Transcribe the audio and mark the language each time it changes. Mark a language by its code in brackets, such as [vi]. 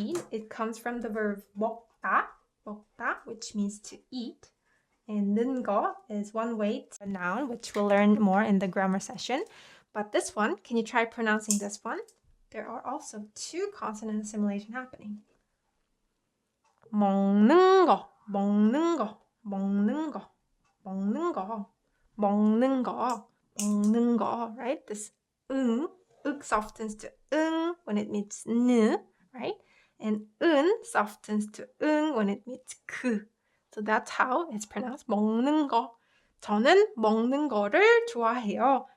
[en] It comes from the verb 먹다, which means to eat. And 는 거 is one way to a noun, which we'll learn more in the grammar session. But this one, can you try pronouncing this one? There are also two consonant assimilation happening. [ko] 먹는 거, 먹는 거, 먹는 거, 먹는 거, 먹는 거, 먹는 거, [en] right? This softens to when it meets n, right? And softens to when it meets k. So that's how it's pronounced. [ko] 먹는 거. 저는 먹는 거를 좋아해요.